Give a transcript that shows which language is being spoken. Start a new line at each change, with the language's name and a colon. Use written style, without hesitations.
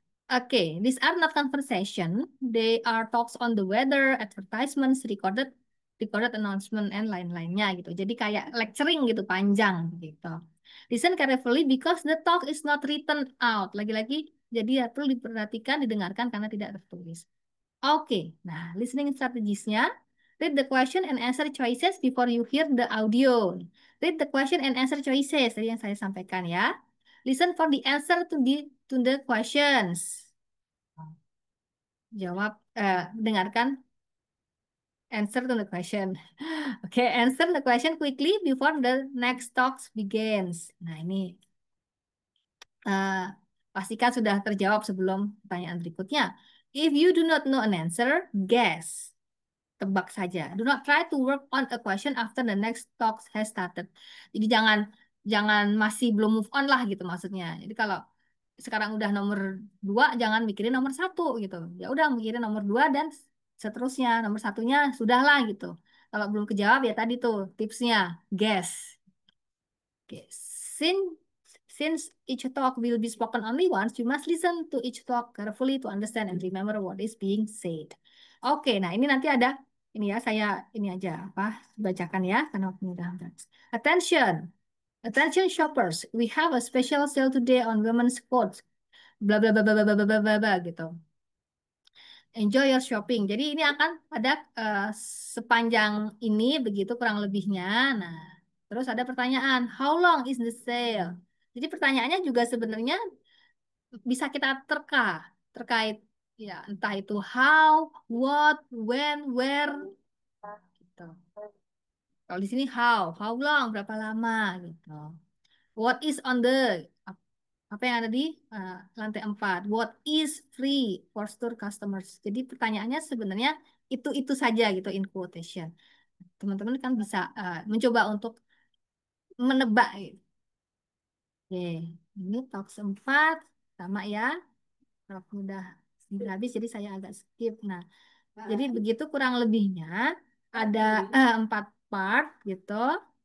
English: Oke, these are not conversation. They are talks on the weather, advertisements, recorded announcement, and
Indonesian: lain-lainnya gitu. Jadi kayak lecturing gitu, panjang gitu.
English: Listen carefully because the talk is not written out.
Indonesian: Lagi-lagi, jadi ya perlu diperhatikan, didengarkan karena tidak tertulis. Oke, nah listening strategiesnya.
English: Read the question and answer choices before you hear the audio. Read the question and answer choices,
Indonesian: tadi yang saya sampaikan ya.
English: Listen for the answer to the questions.
Indonesian: Jawab, dengarkan
English: answer to the question. Oke, answer the question quickly before the next talks begins.
Indonesian: Nah, ini eh, pastikan sudah terjawab sebelum pertanyaan berikutnya.
English: If you do not know an answer, guess.
Indonesian: Tebak saja.
English: Do not try to work on a question after the next talk has started.
Indonesian: Jadi jangan jangan masih belum
English: move on
Indonesian: lah gitu maksudnya. Jadi kalau sekarang udah nomor 2, jangan mikirin nomor 1 gitu. Ya udah mikirin nomor 2 dan seterusnya. Nomor 1-nya sudahlah gitu. Kalau belum kejawab ya tadi tuh tipsnya guess. Okay.
English: Since each talk will be spoken only once, you must listen to each talk carefully to understand and remember what is being said.
Indonesian: Oke, nah ini nanti ada ini ya saya ini aja apa bacakan ya karena waktunya udah habis.
English: Attention, attention shoppers, we have a special sale today on women's clothes. Bla bla bla bla bla bla bla bla bla gitu. Enjoy your shopping.
Indonesian: Jadi ini akan ada sepanjang ini begitu kurang lebihnya. Nah, terus ada pertanyaan,
English: how long is the sale?
Indonesian: Jadi pertanyaannya juga sebenarnya bisa kita terkait ya entah itu how, what, when, where gitu. Kalau di sini how long, berapa lama gitu.
English: What is on the
Indonesian: apa yang ada di lantai 4?
English: What is free for store customers?
Indonesian: Jadi pertanyaannya sebenarnya itu saja gitu in quotation. Teman-teman kan bisa mencoba untuk menebak gitu. Oke, ini talk 4 sama ya. Kalau udah habis jadi saya agak skip. Nah, jadi begitu kurang lebihnya ada 4 part gitu.